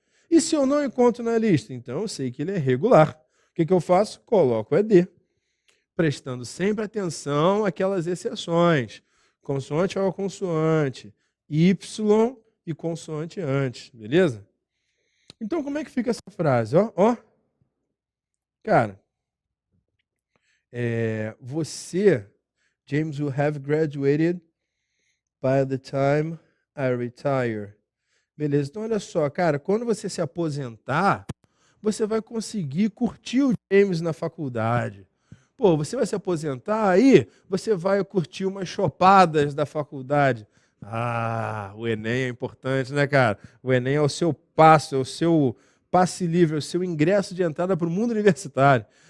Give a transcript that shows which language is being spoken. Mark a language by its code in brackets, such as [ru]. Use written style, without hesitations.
[pt] E se eu não encontro na lista? Então eu sei que ele é regular. O que eu faço? Coloco ED, prestando sempre atenção àquelas exceções. Consoante ao consoante, Y e consoante antes, beleza? Então como é que fica essa frase? Ó. Cara, você, [en] James, will have graduated by the time I retire. [pt] Beleza, então olha só, cara, quando você se aposentar, você vai conseguir curtir o James na faculdade. Pô, você vai se aposentar aí, você vai curtir umas chopadas da faculdade. Ah, o Enem é importante, né, cara? O Enem é o seu passo, é o seu passe livre, é o seu ingresso de entrada para o mundo universitário.